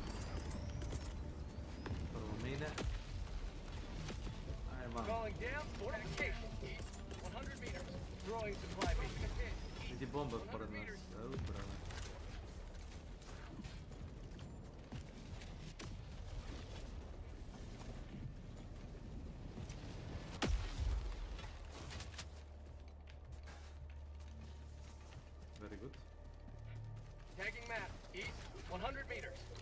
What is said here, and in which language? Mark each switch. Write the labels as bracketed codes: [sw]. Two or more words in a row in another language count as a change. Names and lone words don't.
[hr] Prvo mine. Ajde van. [en] Calling down fortification. East 100 meters. Throwing supply beacon. [hr] Vidi bomba pored nas. Upravo. [en] Very good. Tagging map. East 100 meters.